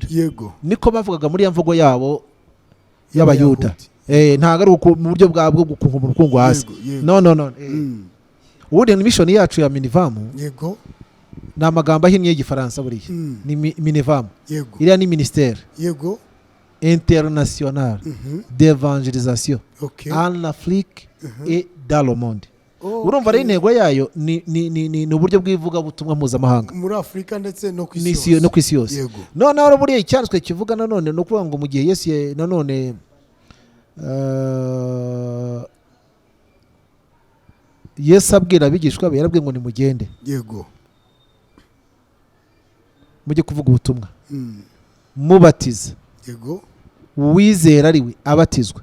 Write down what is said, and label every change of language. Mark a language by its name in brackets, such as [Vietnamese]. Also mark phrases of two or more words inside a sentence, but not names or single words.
[Kinyarwanda] Niko bavugaga muri ya mvugo yabo y'Abayuda. Ntago ari mu buryo bwabwo gukunkumura ubukungu hasi. No ubundi ni mission yacu ya Minivamu. Ni amagambo ahinnye y'Igifaransa buriya ni Minivamu. Iriya ni [French] ministère international d'évangélisation en Afrique et dans le monde. [Kinyarwanda] urumva rero intego yayo ni uburyo bw'ivugabutumwa mpuzamahanga muri Afurika ndetse no ku isi yose. Noneho buriya icyanditswe kivuga nanone ni ukuvuga ngo mu gihe Yesu nanone Yesu abwira abigishwa be yarabwiye ngo nimugende mujye kuvuga ubutumwa mubatiza uwizera ari we abatizwa